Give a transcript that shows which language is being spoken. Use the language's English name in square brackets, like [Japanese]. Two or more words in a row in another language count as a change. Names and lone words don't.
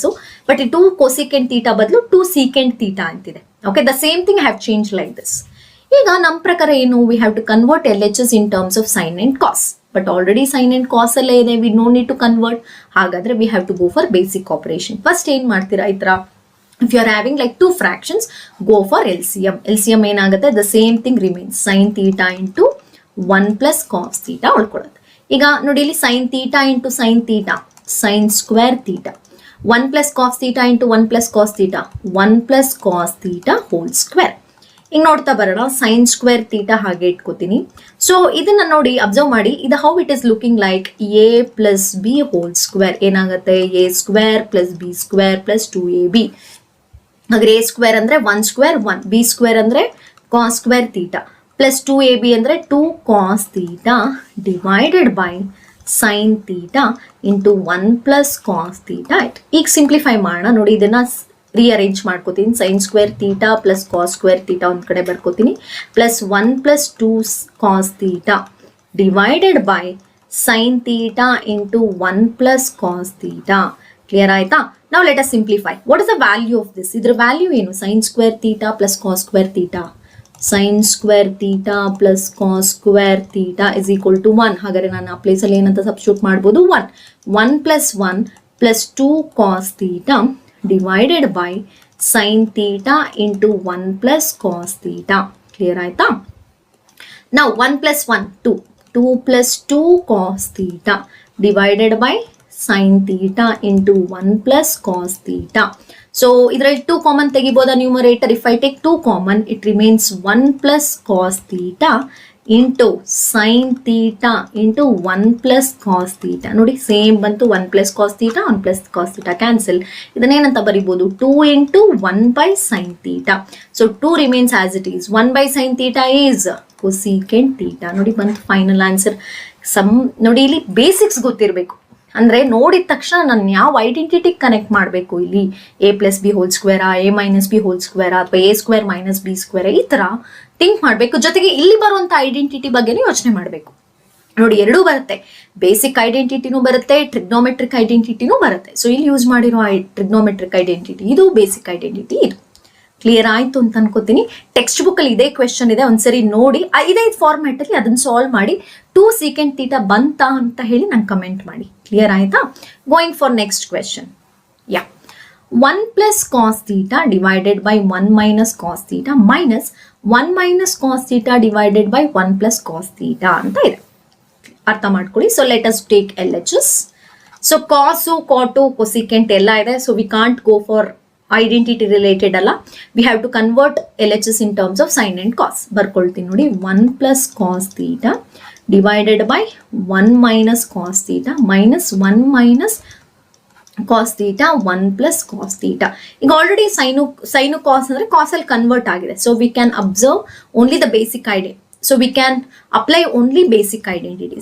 [Kannada] ಬಟ್ ಈ [English] 2 cosecant theta [Kannada] ಬದಲು [English] 2 secant theta [Kannada] ಅಂತಿದೆ. [English] okay, the same thing have change like this. [Kannada] ಈಗ ನಮ್ಮ ಪ್ರಕಾರ ಏನು, [English] we have to convert LHS in terms of sine and cos. but already sine and cos [Kannada] ಅಲ್ಲೇ ಇದೆ, [English] we no need to convert. ಹಾಗಾದ್ರೆ we have to go for basic operation. ಫಸ್ಟ್ [Kannada] ಏನ್ ಮಾಡ್ತೀರಾ, ಈ ತರ [English] if you are having like 2 fractions, go for LCM. [Kannada] LCM ಏನಾಗುತ್ತೆ, [English] the same thing remains, sin theta into 1 plus cos theta ಉಳ್ಕೊಳ್ಳುತ್ತೆ. [Kannada] ಈಗ ನೋಡಿ ಇಲ್ಲಿ [English] sin theta into sin theta, sin square theta, 1 plus cos theta into 1 plus cos theta, 1 plus cos theta whole square. [Kannada] ಈಗ ನೋಡ್ತಾ ಬರೋಣ, [English] sin square theta [Kannada] ಹಾಗೆ ಇಟ್ಕೋತೀನಿ. [English] ಸೊ [Kannada] ಇದನ್ನ ನೋಡಿ ಅಬ್ಸರ್ವ್ ಮಾಡಿ, ಇದು [English] how it is looking like a plus b whole square. ಏನಾಗುತ್ತೆ, a square plus b square plus 2ab. ಹಾಗಾದ್ರೆ a ಸ್ಕ್ವೇರ್ ಅಂದ್ರೆ 1 ಸ್ಕ್ವೇರ್ 1, b ಸ್ಕ್ವೇರ್ ಅಂದ್ರೆ cos square theta plus 2ab ಅಂದ್ರೆ 2 cos theta divided by sine theta into 1 plus cos theta. [Kannada] ಈಗ ಸಿಂಪ್ಲಿಫೈ ಮಾಡೋಣ. ನೋಡಿ ಇದನ್ನ ರಿಅರೇಂಜ್ ಮಾಡ್ಕೋತೀನಿ. [English] sine square theta plus cos square theta [Kannada] ಒಂದ್ ಕಡೆ ಬರ್ಕೋತೀನಿ, [English] plus 1 plus 2 cos theta divided by sine theta into 1 plus cos theta. [Kannada] ಕ್ಲಿಯರ್ ಆಯ್ತಾ? [English] Now let us simplify. What is the value of this? [Kannada] ಇದರ ವ್ಯಾಲ್ಯೂ ಏನು, [English] sin square theta plus cos square theta. sin square theta plus cos square theta is equal to 1. [Kannada] ಹಾಗಾದ್ರೆ ನಾನು ಆ ಪ್ಲೇಸ್ ಅಲ್ಲಿ ಏನಂತ ಸಬ್ಸ್ಟಿಟ್ಯೂಟ್ ಮಾಡ್ಬೋದು, [English] 1 plus 1 plus 2 cos theta divided by sin theta into 1 plus cos theta. [Kannada] ಕ್ಲಿಯರ್ ಆಯ್ತಾ? [English] Now 1 plus 1 2 plus 2 cos theta divided by sin theta into 1 plus cos theta. [Kannada] So ಇದರಲ್ಲಿ 2 ಕಾಮನ್ ತೆಗಿಬೋದಾ ನ್ಯೂಮರೇಟರ್? [English] If I take 2 common, it remains 1 plus cos theta into sin theta into 1 plus cos theta. [Kannada] ನೋಡಿ ಸೇಮ್ ಬಂತು, [English] 1 plus cos theta 1 plus cos theta ಕ್ಯಾನ್ಸಲ್. [Kannada] ಇದನ್ನೇನಂತ ಬರಿಬೋದು, [English] 2 into 1 by sin theta. So 2 remains as it is. 1 by sin theta is cosecant theta. [Kannada] ನೋಡಿ ಬಂತು ಫೈನಲ್ ಆನ್ಸರ್. ನೋಡಿ ಇಲ್ಲಿ ಬೇಸಿಕ್ಸ್ ಗೊತ್ತಿರಬೇಕು. ಅಂದ್ರೆ ನೋಡಿದ ತಕ್ಷಣ ನಾನು ಯಾವ [English] identity connect [Kannada] ಮಾಡಬೇಕು, ಇಲ್ಲಿ [English] a plus b whole square, a minus b whole square, [Kannada] ಅಥವಾ [English] a square minus b square, [Kannada] ಈ ತರ ಥಿಂಕ್ ಮಾಡಬೇಕು. ಜೊತೆಗೆ ಇಲ್ಲಿ ಬರುವಂತ ಐಡೆಂಟಿಟಿ ಬಗ್ಗೆನೂ ಯೋಚನೆ ಮಾಡಬೇಕು. ನೋಡಿ ಎರಡೂ ಬರುತ್ತೆ, ಬೇಸಿಕ್ ಐಡೆಂಟಿಟಿನೂ ಬರುತ್ತೆ, ಟ್ರಿಗ್ನೋಮೆಟ್ರಿಕ್ ಐಡೆಂಟಿಟಿನೂ ಬರುತ್ತೆ. ಸೊ ಇಲ್ಲಿ ಯೂಸ್ ಮಾಡಿರೋ [English] trigonometric identity [Kannada] ಇದು, [English] basic identity [Kannada] ಇದು. ಕ್ಲಿಯರ್ ಆಯ್ತು ಅಂತ ಅನ್ಕೋತೀನಿ. [English] text book [Kannada] ಅಲ್ಲಿ ಇದೇ ಕ್ವೆಶನ್ ಇದೆ, ಒಂದ್ಸರಿ ನೋಡಿ ಇದೇ ಫಾರ್ಮ್ಯಾಟ್ ಅಲ್ಲಿ ಅದನ್ನ ಸಾಲ್ವ್ ಮಾಡಿ [English] 2 secant θ [Kannada] ಬಂತಾ ಅಂತ ಹೇಳಿ ನಂಗೆ ಕಮೆಂಟ್ ಮಾಡಿ. [English] ಕ್ಲಿಯರ್ ಆಯ್ತಾ? going for next question. ಯಾ 1 plus cos theta divided by 1 minus cos theta minus 1 minus cos theta divided by 1 plus cos theta [Kannada] ಅಂತ ಇದೆ. ಅರ್ಥ ಮಾಡ್ಕೊಳ್ಳಿ. [English] so let us take LHS. so cos cot cosecant [Kannada] ಎಲ್ಲ ಇದೆ. [English] so we can't go for identity related ಅಲ್ಲ, we have to convert LHS in terms of sine and cos. [Kannada] ಬರ್ಕೊಳ್ತೀನಿ ನೋಡಿ. [English] 1 plus cos theta divided by 1 minus cos theta minus 1 minus cos theta 1 plus cos theta. [Kannada] ಈಗ [English] already sine cos [Kannada] ಅಂದ್ರೆ ಕಾಸ್ ಅಲ್ಲಿ ಕನ್ವರ್ಟ್ ಆಗಿದೆ. [English] so we can observe only the basic ID. so we can apply only basic identities.